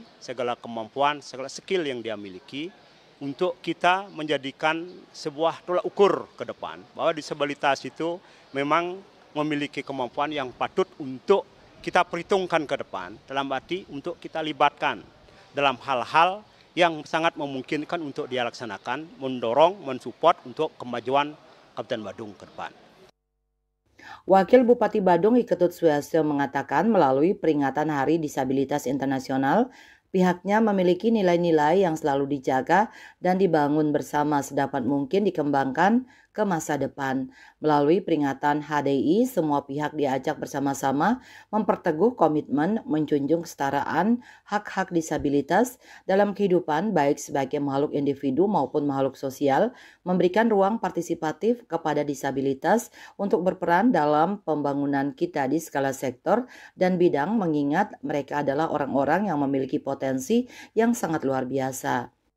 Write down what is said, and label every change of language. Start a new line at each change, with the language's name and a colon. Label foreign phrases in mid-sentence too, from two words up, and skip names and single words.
Indonesian: segala kemampuan, segala skill yang dia miliki, untuk kita menjadikan sebuah tolak ukur ke depan bahwa disabilitas itu memang memiliki kemampuan yang patut untuk kita perhitungkan ke depan, dalam arti untuk kita libatkan dalam hal-hal yang sangat memungkinkan untuk dia laksanakan, mendorong, mensupport untuk kemajuan Kabupaten Badung ke depan. Wakil Bupati Badung Iketut Suwastyo mengatakan melalui peringatan Hari Disabilitas Internasional, pihaknya memiliki nilai-nilai yang selalu dijaga dan dibangun bersama sedapat mungkin dikembangkan ke masa depan. Melalui peringatan HDI, semua pihak diajak bersama-sama memperteguh komitmen menjunjung kesetaraan hak-hak disabilitas dalam kehidupan baik sebagai makhluk individu maupun makhluk sosial, memberikan ruang partisipatif kepada disabilitas untuk berperan dalam pembangunan kita di segala sektor dan bidang, mengingat mereka adalah orang-orang yang memiliki potensi yang sangat luar biasa.